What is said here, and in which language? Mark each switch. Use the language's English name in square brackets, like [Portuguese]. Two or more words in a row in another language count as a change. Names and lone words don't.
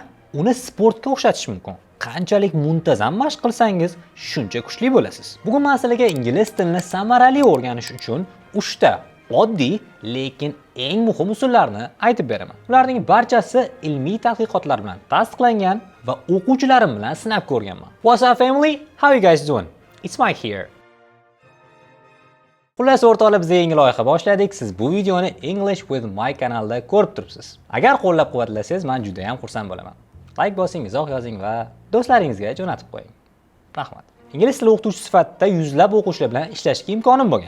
[Uzbek] Uni sportga o'xshatish mumkin. Qanchalik muntazam mashq qilsangiz, shuncha kuchli bo'lasiz. Bugun men sizlarga ingliz tilini samarali o'rganish uchun 3 ta oddiy, lekin eng muhim usullarni aytib beraman. Ularning barchasi ilmiy tadqiqotlar bilan tasdiqlangan va o'quvchilarim bilan sinab ko'rganman. [English] What's up family? How you guys doing? It's Mike here. [Uzbek] Xullas o'rtoqlar, biz yangi loyiha boshladik. Siz bu videoni English with Mike kanalida ko'rib turibsiz. Agar qo'llab-quvvatlasangiz, men juda ham xursand bo'laman. Like bosing, izoh yozing va do'stlaringizga jo'natib qo'ying. Rahmat. Ingliz tili o'qituvchi sifatida yuzlab o'quvchilar bilan ishlashga imkonim bo'lgan.